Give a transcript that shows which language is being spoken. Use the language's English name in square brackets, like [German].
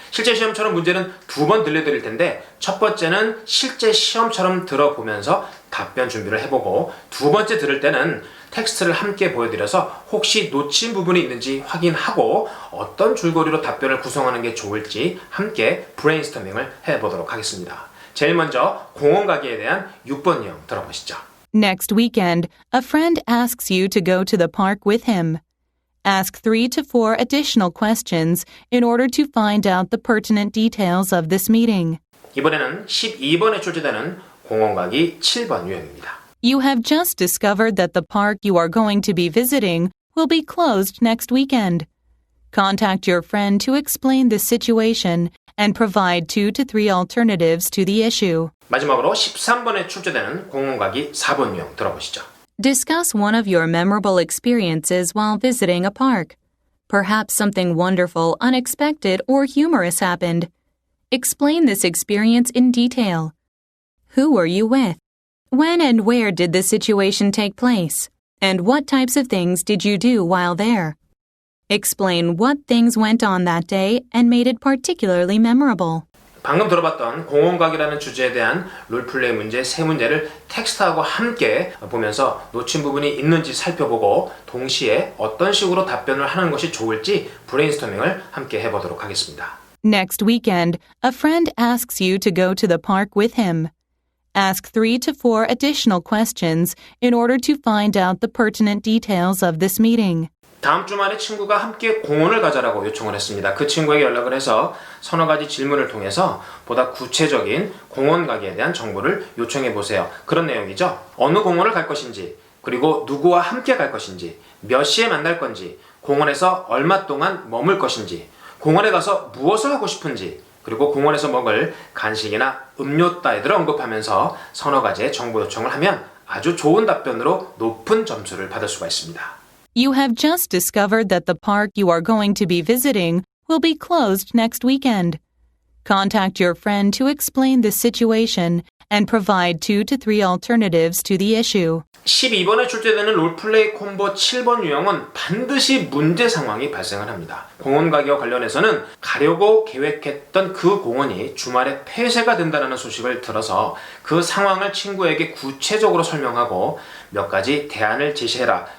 [Korean] 실제 시험처럼 문제는 2번 들려드릴 텐데 첫 번째는 실제 시험처럼 들어보면서 답변 준비를 해보고 두 번째 들을 때는 텍스트를 함께 보여드려서 혹시 놓친 부분이 있는지 확인하고 어떤 줄거리로 답변을 구성하는 게 좋을지 함께 브레인스토밍을 해보도록 하겠습니다. 제일 먼저 공원 가기에 대한 6번 유형 들어보시죠. [English] Next weekend, a friend asks you to go to the park with him. Ask 3 to 4 additional questions in order to find out the pertinent details of this meeting. [Korean] 이번에는 12번에 출제되는 공원 가기 7번 유형입니다. [English] You have just discovered that the park you are going to be visiting will be closed next weekend. Contact your friend to explain the situation and provide 2 to 3 alternatives to the issue. [Korean] 마지막으로 13번에 출제되는 공원 가기 4번 유형 들어보시죠. [English] Discuss one of your memorable experiences while visiting a park. Perhaps something wonderful, unexpected, or humorous happened. Explain this experience in detail. Who were you with? When and where did the situation take place? And what types of things did you do while there? Explain what things went on that day and made it particularly memorable. [Korean] 방금 들어봤던 공원 가기라는 주제에 대한 롤플레이 문제 3문제를 텍스트하고 함께 보면서 놓친 부분이 있는지 살펴보고 동시에 어떤 식으로 답변을 하는 것이 좋을지 브레인스토밍을 함께 해보도록 하겠습니다. [English] Next weekend, a friend asks you to go to the park with him. Ask 3 to 4 additional questions in order to find out the pertinent details of this meeting. [Korean] 다음 주말에 친구가 함께 공원을 가자라고 요청을 했습니다. 그 친구에게 연락을 해서 서너 가지 질문을 통해서 보다 구체적인 공원 가기에 대한 정보를 요청해 보세요. 그런 내용이죠. 어느 공원을 갈 것인지, 그리고 누구와 함께 갈 것인지, 몇 시에 만날 건지, 공원에서 얼마 동안 머물 것인지, 공원에 가서 무엇을 하고 싶은지, 그리고 공원에서 먹을 간식이나 음료 따위들을 언급하면서 서너 가지의 정보 요청을 하면 아주 좋은 답변으로 높은 점수를 받을 수가 있습니다. [English] You have just discovered that the park you are going to be visiting will be closed next weekend. Contact your friend to explain the situation and provide 2 to 3 alternatives to the issue. [Korean] 12번에 출제되는 롤플레이 콤보 7번 유형은 반드시 문제 상황이 발생을 합니다. 공원 가기와 관련해서는 가려고 계획했던 그 공원이 주말에 폐쇄가 된다는 소식을 들어서 그 상황을 친구에게 구체적으로 설명하고 몇 가지 대안을 제시해라.